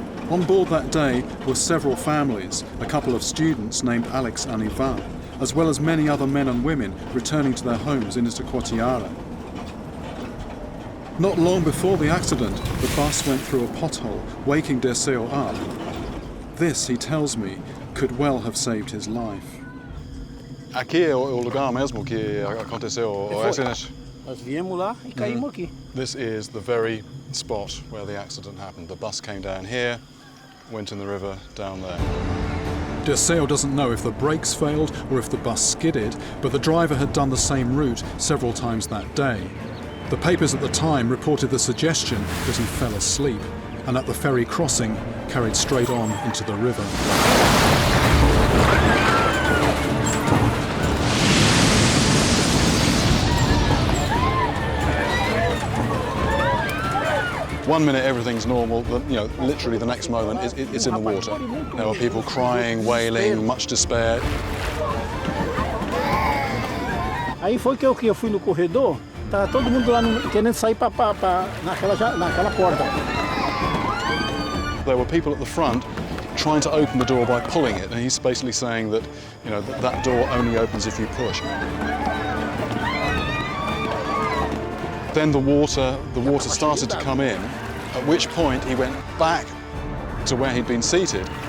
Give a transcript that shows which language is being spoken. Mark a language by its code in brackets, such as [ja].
[en] On board that day were several families, a couple of students named Alex and Ivan, as well as many other men and women returning to their homes in Itacoatiara. Not long before the accident, the bus went through a pothole, waking Dirceu up. This, he tells me, could well have saved his life. [pt] aqui é o lugar mesmo que aconteceu o acidente. Nós viemos lá e caímos aqui. [en] This is the very spot where the accident happened. The bus came down here, went in the river down there. Dirceu doesn't know if the brakes failed or if the bus skidded, but the driver had done the same route several times that day. The papers at the time reported the suggestion that he fell asleep, and at the ferry crossing carried straight on into the river. 1 minute everything's normal, but literally the next moment it's in the water. There were people crying, wailing, much despair. [pt] Aí foi que eu fui no corredor, tá todo mundo lá querendo sair naquela porta. [en] There were people at the front trying to open the door by pulling it, and he's basically saying that that door only opens if you push. Then the water started to come in, at which point he went back to where he'd been seated.